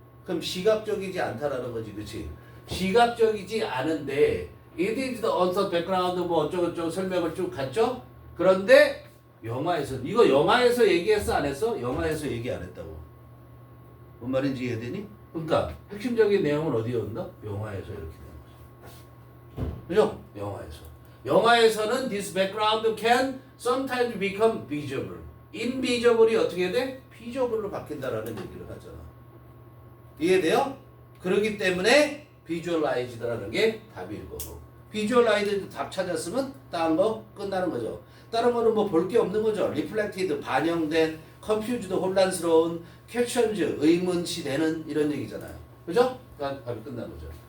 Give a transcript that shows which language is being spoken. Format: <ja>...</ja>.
<ko>그럼 시각적이지 않다라는 거지, 그렇지? 시각적이지 않은데</ko> <en>it is the author background</en> <ko>뭐 어쩌고저쩌고 설명을 쭉 갔죠? 그런데 영화에서 이거 영화에서 얘기했어 안 했어? 영화에서 얘기 안 했다고. 뭔 말인지 이해되니? 그러니까 핵심적인 내용은 어디에 온다? 영화에서 이렇게 되는 거죠. 그죠? 영화에서. 영화에서는</ko> <en>this background can sometimes become visible.</en> <ko>invisible이 어떻게 돼? visible로 바뀐다라는 얘기를 하잖아. 이해돼요? 그렇기 때문에 visualized라는 게 답일 거고. visualized 답 찾았으면 다른 거 끝나는 거죠. 다른 거는 뭐 볼 게 없는 거죠. reflected 반영된, confused 혼란스러운, questions 의문치 되는 이런 얘기잖아요. 그죠? 그러니까 답이 끝난 거죠.</ko>